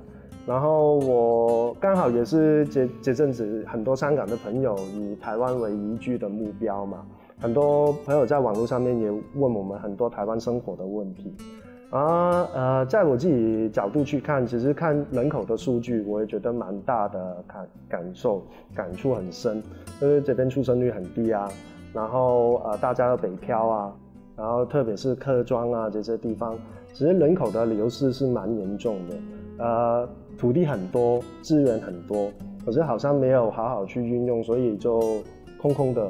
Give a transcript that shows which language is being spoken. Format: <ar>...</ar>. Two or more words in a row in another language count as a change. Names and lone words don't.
<zh>然後我剛好也是這陣子很多香港的朋友以台灣為移居的目標嘛。很多朋友在網絡上面也問我們很多台灣生活的問題，在我自己角度去看，其實看人口的數據，我也覺得蠻大的感觸很深，因為這邊出生率很低啊， 然后大家的北漂啊，然后特别是客庄啊这些地方，其实人口的流失是蛮严重的。土地很多，资源很多，可是好像没有好好去运用，所以就空空的。</zh>